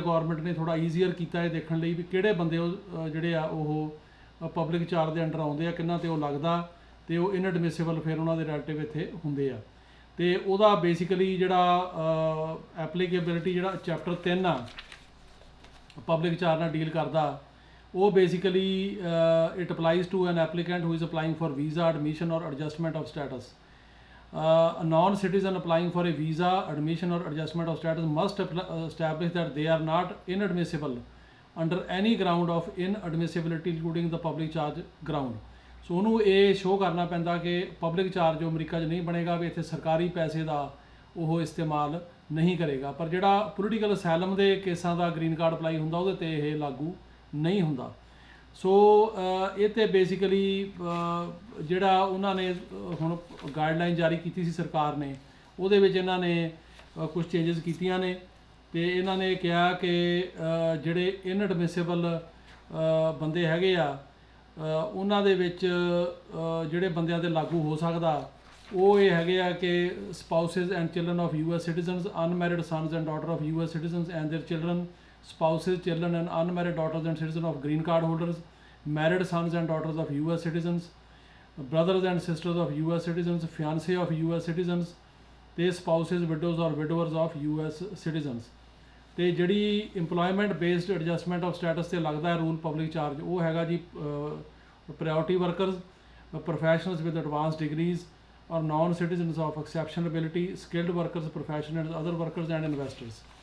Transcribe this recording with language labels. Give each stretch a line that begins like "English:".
Punjabi: Government ਨੇ ਥੋੜ੍ਹਾ easier ਕੀਤਾ ਇਹ ਦੇਖਣ ਲਈ ਵੀ ਕਿਹੜੇ ਬੰਦੇ ਉਹ ਜਿਹੜੇ ਆ ਉਹ ਪਬਲਿਕ ਚਾਰਜ ਦੇ ਅੰਡਰ ਆਉਂਦੇ ਆ, ਕਿੰਨਾ 'ਤੇ ਉਹ ਲੱਗਦਾ, ਤੇ ਉਹ ਇਨਐਡਮਿਸਿਬਲ ਫਿਰ ਉਹਨਾਂ ਦੇ ਰਿਲੇਟਿਵ ਇੱਥੇ ਹੁੰਦੇ ਆ। ਤੇ ਉਹਦਾ ਬੇਸਿਕਲੀ ਜਿਹੜਾ ਐਪਲੀਕੇਬਿਲਿਟੀ ਜਿਹੜਾ ਚੈਪਟਰ 3 ਆ ਪਬਲਿਕ ਚਾਰਜ ਨਾਲ ਡੀਲ ਕਰਦਾ, ਉਹ basically
English: It applies to an applicant who is applying for visa admission or adjustment of status. A non-citizen applying for a visa, admission or adjustment of status must establish that they are not inadmissible under any ground of inadmissibility including the public charge ground।
Punjabi: ਸੋ ਉਹਨੂੰ ਇਹ show ਕਰਨਾ ਪੈਂਦਾ ਕਿ public charge ਜੋ America 'ਚ ਨਹੀਂ ਬਣੇਗਾ, ਵੀ ਇੱਥੇ ਸਰਕਾਰੀ ਪੈਸੇ ਦਾ ਉਹ ਇਸਤੇਮਾਲ ਨਹੀਂ ਕਰੇਗਾ। ਪਰ ਜਿਹੜਾ ਪੋਲੀਟੀਕਲ ਅਸਾਈਲਮ ਦੇ ਕੇਸਾਂ ਦਾ ਗ੍ਰੀਨ ਕਾਰਡ ਅਪਲਾਈ ਹੁੰਦਾ ਉਹਦੇ 'ਤੇ ਇਹ ਲਾਗੂ ਨਹੀਂ ਹੁੰਦਾ। ਸੋ ਇਹ 'ਤੇ ਬੇਸਿਕਲੀ ਜਿਹੜਾ ਉਹਨਾਂ ਨੇ ਹੁਣ ਗਾਈਡਲਾਈਨ ਜਾਰੀ ਕੀਤੀ ਸੀ ਸਰਕਾਰ ਨੇ, ਉਹਦੇ ਵਿੱਚ ਇਹਨਾਂ ਨੇ ਕੁਝ ਚੇਂਜਸ ਕੀਤੀਆਂ ਨੇ। ਤੇ ਇਹਨਾਂ ਨੇ ਕਿਹਾ ਕਿ ਜਿਹੜੇ ਇਨਐਡਮਿਸਿਬਲ ਬੰਦੇ ਹੈਗੇ ਆ ਉਹਨਾਂ ਦੇ ਵਿੱਚ ਜਿਹੜੇ ਬੰਦਿਆਂ 'ਤੇ ਲਾਗੂ ਹੋ ਸਕਦਾ ਉਹ ਇਹ ਹੈਗੇ ਆ ਕਿ
English: Spouses and children of US citizens, unmarried sons and daughter of US citizens and their children, spouses, children and unmarried daughters and citizens of green card holders, married sons and daughters of US citizens, brothers and sisters of US citizens, fiancé of US citizens, ਤੇ spouses, widows or widowers of US citizens।
Punjabi: ਤੇ ਜਿਹੜੀ
English: employment based adjustment of status
Punjabi: ਤੇ ਲੱਗਦਾ ਹੈ rule public charge, ਉਹ ਹੈਗਾ ਜੀ
English: priority workers, professionals with advanced degrees or non citizens of exceptionability, skilled workers, professionals, other workers and investors।